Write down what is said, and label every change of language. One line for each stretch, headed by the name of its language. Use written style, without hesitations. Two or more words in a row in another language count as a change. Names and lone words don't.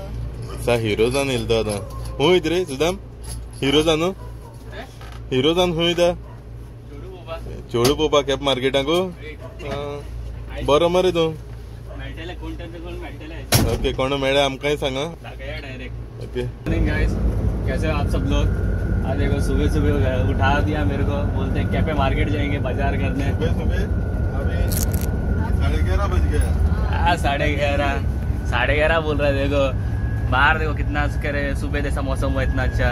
Konkani: सा हिरो जावन येयलो तो आतां. हूंय वयता रे सुदाम? हिरो जावन हिरो जावन हूंय वयता? चेडू पळोवपाक केप मार्केटाकू? बरो मरे तूं. ओके कोण मेळ्ळें आमकांय सांगा. ओके
Hindi: कैसे आप सब लोग? आज देखो सुबह सुबह उठा दिया मेरे को, बोलते हैं कैफे मार्केट जाएंगे बाजार करने. सुबह अभी 11:30 बज गया. 11:30 बोल रहा है. देखो बाहर देखो कितना करे, सुबह जैसा मौसम हुआ इतना अच्छा.